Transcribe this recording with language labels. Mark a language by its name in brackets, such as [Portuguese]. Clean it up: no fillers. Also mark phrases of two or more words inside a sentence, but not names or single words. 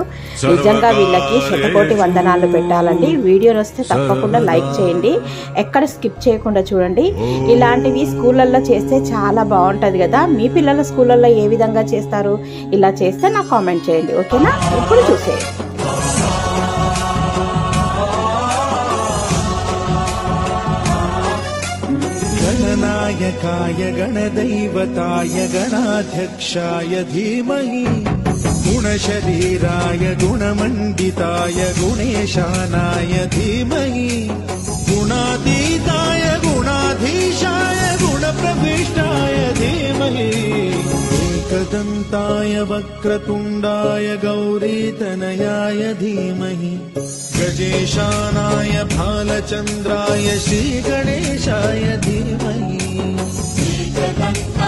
[Telugu] నిజంగా వీళ్ళకి శతకోటి వందనాలు పెట్టాలండి. వీడియోని వస్తే తప్పకుండా లైక్ చేయండి, ఎక్కడ స్కిప్ చేయకుండా చూడండి. ఇలాంటివి స్కూళ్ళల్లో చేస్తే చాలా బాగుంటుంది కదా. మీ పిల్లల స్కూళ్ళల్లో ఏ విధంగా చేస్తారు? ఇలా చేస్తే నాకు కామెంట్ చేయండి, ఓకేనా? ఇప్పుడు చూసేయండి. [Sanskrit] गणनायकाय गणदैवताय गणाध्यक्षाय धीमहि गुणशरीराय गुणमण्डिताय गुणेशानाय धीमहि गुणातीताय गुणाधीशाय गुणप्रविष्टाय धीमहि एकदन्ताय वक्रतुण्डाय गौरीतनयाय धीमहि गजेशानाय भालचन्द्राय श्रीगणेशाय धीमहि।